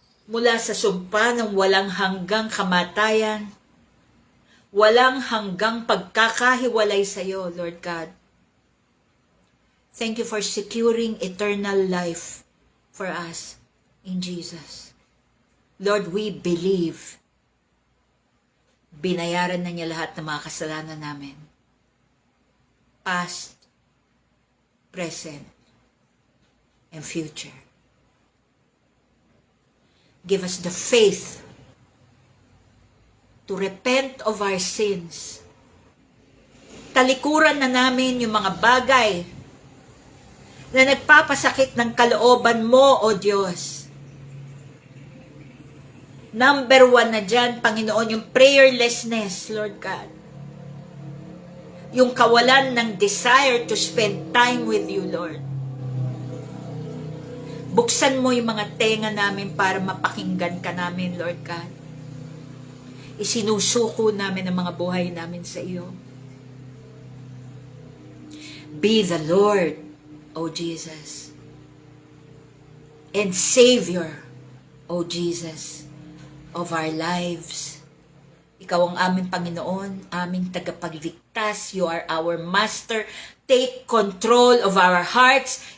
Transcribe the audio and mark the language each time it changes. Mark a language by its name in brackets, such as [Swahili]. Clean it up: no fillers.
[Filipino] Mula sa sumpa ng walang hanggang kamatayan, walang hanggang pagkakahiwalay sa iyo, Lord God. [English] Thank you for securing eternal life for us in Jesus. [Filipino] Lord, [English] we believe [Filipino] binayaran na niya lahat ng mga kasalanan namin. [English] Past, present, and future. Give us the faith to repent of our sins. [Filipino] Talikuran na namin yung mga bagay na nagpapasakit ng kalooban mo, O Diyos. Number 1 na dyan, Panginoon, yung prayerlessness, Lord God. Yung kawalan ng [English] desire to spend time with you, Lord. [Filipino] Buksan mo yung mga tenga namin para mapakinggan ka namin, Lord God. Isinusuko namin ang mga buhay namin sa iyo. [English] Be the Lord, O Jesus, and Savior, O Jesus, of our lives. [Filipino] Ikaw ang aming Panginoon, aming tagapagligtas. [English] You are our Master. Take control of our hearts.